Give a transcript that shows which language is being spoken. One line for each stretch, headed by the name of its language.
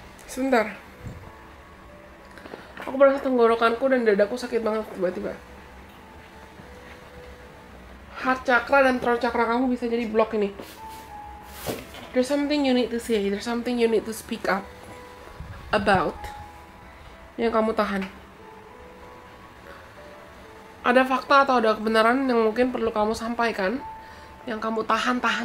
Indonesian: Sebentar. Aku merasa tenggorokanku dan dadaku sakit banget tiba-tiba. Heart chakra dan throat chakra kamu bisa jadi blok ini.
English: There's something you need to say, there's something you need to speak up about
Indonesian: yang kamu tahan. Ada fakta atau ada kebenaran yang mungkin perlu kamu sampaikan, yang kamu tahan.